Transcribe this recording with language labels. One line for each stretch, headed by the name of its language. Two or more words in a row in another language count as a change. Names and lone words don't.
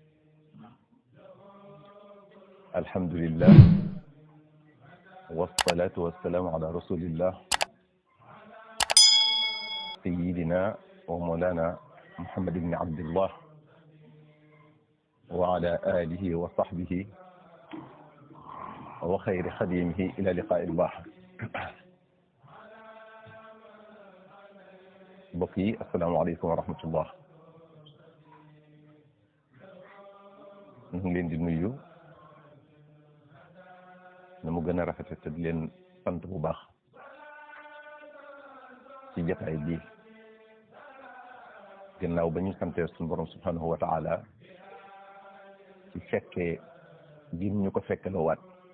Arabic: الحمد لله والصلاة والسلام على رسول الله سيدنا ومولانا محمد بن عبد الله وعلى آله وصحبه وخير خديمه إلى لقاء الله. بقي السلام عليكم ورحمة الله.
Wolof: ñu ngi leen di nuyu na mu gën a rafete te di leen sant bu baax ci jataay bi gannaaw ba ñu santee suñu borom
Arabic: سبحانه وتعالى
Wolof: ci fekkee gim ñu ko fekkaloo waat